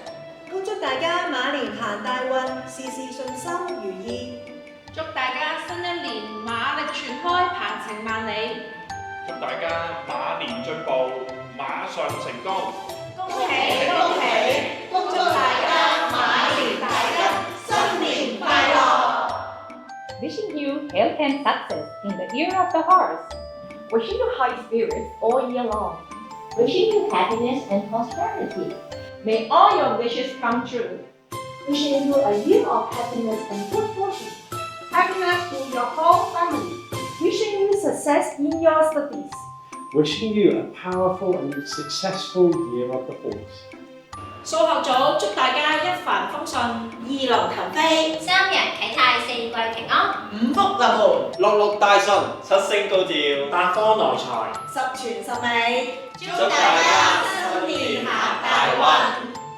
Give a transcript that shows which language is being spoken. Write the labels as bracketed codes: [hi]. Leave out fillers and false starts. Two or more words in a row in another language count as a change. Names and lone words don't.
[yue] 恭祝大家馬年行大運，事事順心如意。祝大家新一年馬力全開，鵬程萬里。祝大家馬年進步，馬上成功。恭喜恭喜，恭祝大家馬年大吉，新年快樂。 [en] Wishing you health and success in the year of the horse. Wishing you high spirits all year long. Wishing you happiness and prosperity. May all your wishes come true. Wishing you a year of happiness and good fortune. Happiness to your whole family. Wishing you success in your studies. Wishing you a powerful and successful year of the horse. [yue] 數學組祝大家一帆風順，二龍騰飛，三人啟泰，四季平安，五福臨門，六六大順，七星高照，八方來財，十全十美。祝大家新年行大運。